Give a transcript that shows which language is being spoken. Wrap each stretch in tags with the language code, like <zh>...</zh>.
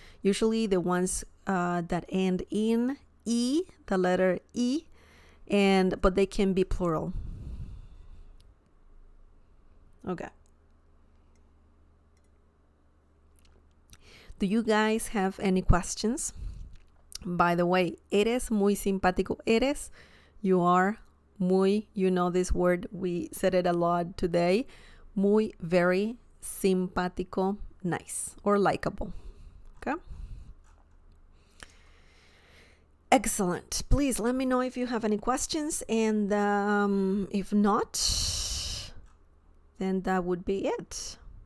<en>Usually the ones that end in E, the letter E, but they can be plural. Okay. Do you guys have any questions? By the way,</en> <es>eres muy simpático.</es> <en>Eres, you are, muy, you know this word, we said it a lot today. Muy, very, simpático, nice, or likable. Okay? Excellent. Please let me know if you have any questions, and if not, then that would be it.</en>